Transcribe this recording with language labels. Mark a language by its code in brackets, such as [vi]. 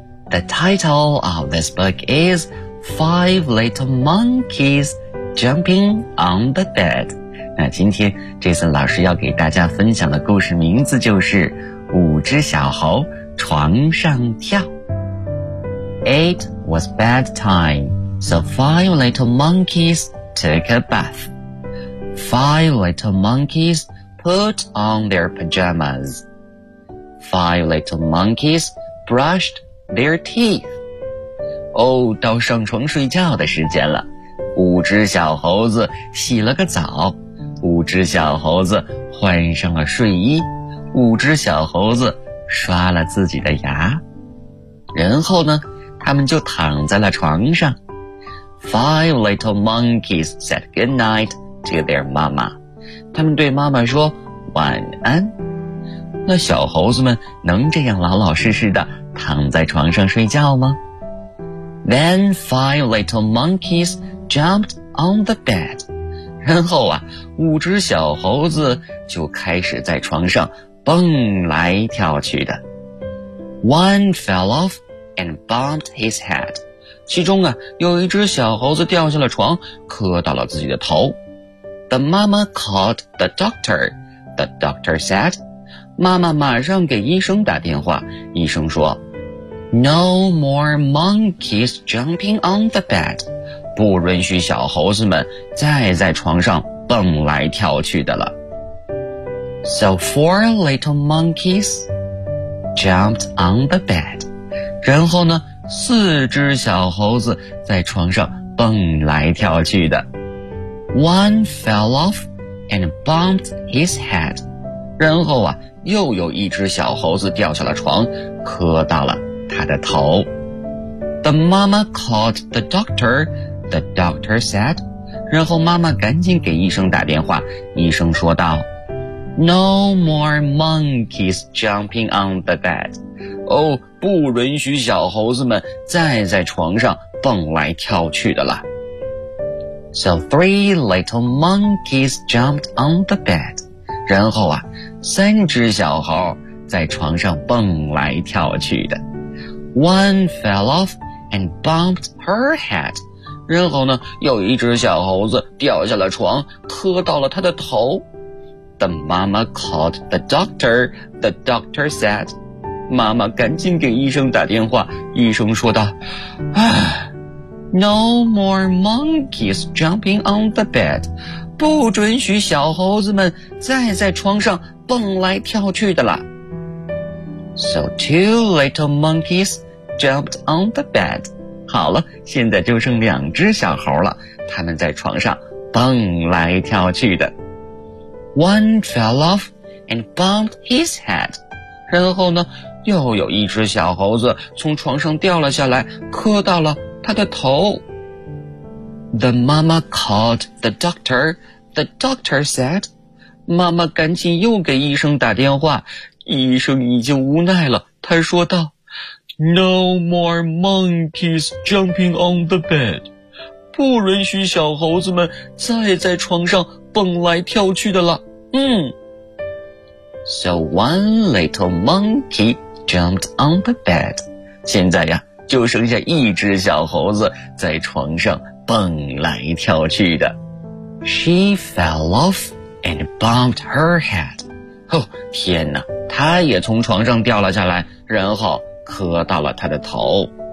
[en] The title of this book is Five Little Monkeys Jumping on the Bed. [zh] 那今天 Jason 老师要给大家分享的故事名字就是五只小猴床上跳。 [en] It was bedtime, so five little monkeys took a bath. Five little monkeys put on their pajamas. Five little monkeys brushed their teeth. [zh] 哦，到上床睡觉的时间了，五只小猴子洗了个澡。五只小猴子换上了睡衣，五只小猴子刷了自己的牙，然后呢，他们就躺在了床上。 [en] Five little monkeys said good night to their mama. [zh] 他们对妈妈说晚安。那小猴子们能这样老老实实的躺在床上睡觉吗？ [en] Then five little monkeys jumped on the bed. [zh] 然后啊，五只小猴子就开始在床上蹦来跳去的。 [en] One fell off and bumped his head. [zh] 其中啊，有一只小猴子掉下了床，磕到了自己的头。 [en] The mama called the doctor. The doctor said, [zh] 妈妈马上给医生打电话，医生说 [en] No more monkeys jumping on the bed. [zh] 不允许小猴子们再在床上蹦来跳去的了。 [en] So four little monkeys jumped on the bed. [zh] 然后呢，四只小猴子在床上蹦来跳去的。 [en] One fell off and bumped his head. [zh] 然后啊，又有一只小猴子掉下了床，磕到了他的头。 [en] The mama called the doctor. The doctor said, [zh] 然后妈妈赶紧给医生打电话，医生说道 [en] No more monkeys jumping on the bed [zh] 哦，不允许小猴子们再在床上蹦来跳去的了。 [en] So three little monkeys jumped on the bed [zh] 然后啊，三只小猴在床上蹦来跳去的。 [en] One fell off and bumped her head [zh] 然后呢，有一只小猴子掉下了床，磕到了他的头。 [en] The mama called the doctor. The doctor said, [zh] 妈妈赶紧给医生打电话，医生说道 [en] No more monkeys jumping on the bed. [zh] 不准许小猴子们再在床上蹦来跳去的了。 [en] So two little monkeys jumped on the bed. [zh] 好了，现在就剩两只小猴了，他们在床上蹦来跳去的。 [en] One fell off and bumped his head. [zh] 然后呢，又有一只小猴子从床上掉了下来，磕到了他的头。 [en] The mama called the doctor. The doctor said, [zh] 妈妈赶紧又给医生打电话，医生已经无奈了，他说道 [en] No more monkeys jumping on the bed. [zh] 不允许小猴子们再在床上蹦来跳去的了。嗯。 [en] So one little monkey jumped on the bed. [zh] 现在呀，就剩下一只小猴子在床上蹦来跳去的。 [en] She fell off and bumped her head. [zh] 哦，天哪，她也从床上掉了下来，然后磕到了他的头。